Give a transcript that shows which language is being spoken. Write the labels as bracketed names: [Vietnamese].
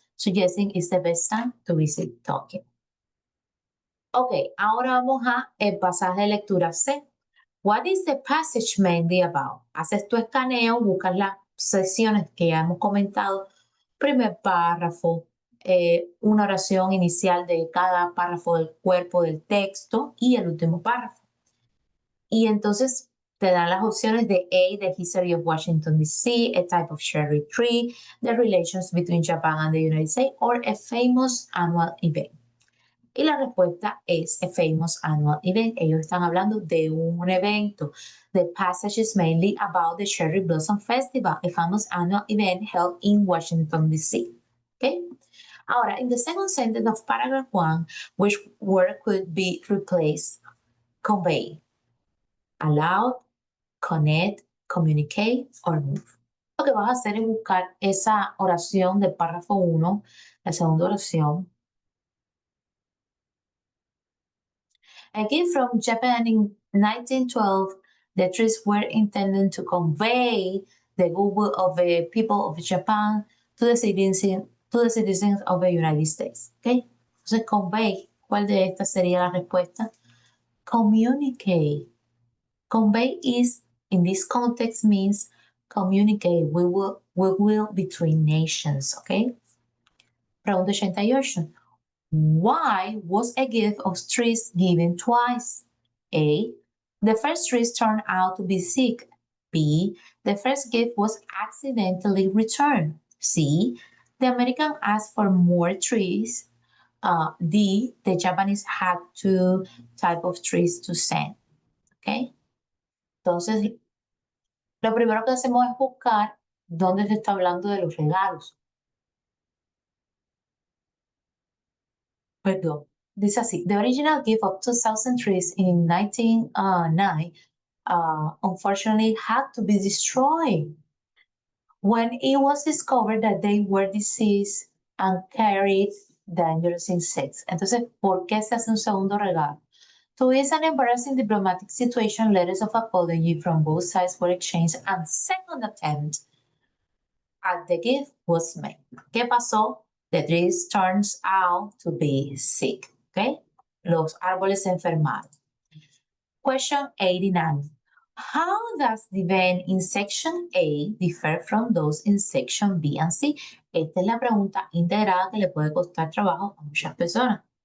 [English] Suggesting it's the best time to visit Tokyo. [Spanish] Ok, ahora vamos a el pasaje de lectura C. [English] What is the passage mainly about? [Spanish] Haces tu escaneo, buscas las secciones que ya hemos comentado, primer párrafo, una oración inicial de cada párrafo del cuerpo del texto y el último párrafo. Y entonces te dan las opciones de [English] A, the history of Washington, D.C., a type of cherry tree, the relations between Japan and the United States, or a famous annual event. [Spanish] Y la respuesta es [English] a famous annual event. [Spanish] Ellos están hablando de un evento. [English] The passage is mainly about the Cherry Blossom Festival, a famous annual event held in Washington, D.C. Okay? Ahora, in the second sentence of paragraph 1, which word could be replaced? Convey. Allow, connect, communicate, or move. [Spanish] Lo que vas a hacer es buscar esa oración del párrafo 1, la segunda oración. [English] A gift from Japan in 1912, the trees were intended to convey the goodwill of the people of Japan to the citizens of the United States. Okay? [Spanish] Entonces, convey, ¿cuál de estas sería la respuesta? [English] Communicate. Convey is, in this context, means communicate goodwill between nations. Okay? Pregunta 88. Why was a gift of trees given twice? A. The first trees turned out to be sick. B. The first gift was accidentally returned. C. The American asked for more trees. D. The Japanese had two types of trees to send. Okay? [Spanish] Entonces, lo primero que hacemos es buscar dónde se está hablando de los regalos. Perdón, dice así, [English] the original gift of 2,000 trees in 1909 unfortunately had to be destroyed when it was discovered that they were diseased and carried dangerous insects. [Spanish] Entonces, ¿por qué se hace un segundo regalo? [English] To ease an embarrassing diplomatic situation, letters of apology from both sides were exchanged and second attempt at the gift was made. [Spanish] ¿Qué pasó? [English] The trees turns out to be sick. Okay? [Spanish] Los árboles se enfermaron. [English] Question 89. How does the event in section A differ from those in section B and C? [Spanish] Esta es la pregunta integrada que le puede costar trabajo a muchas personas.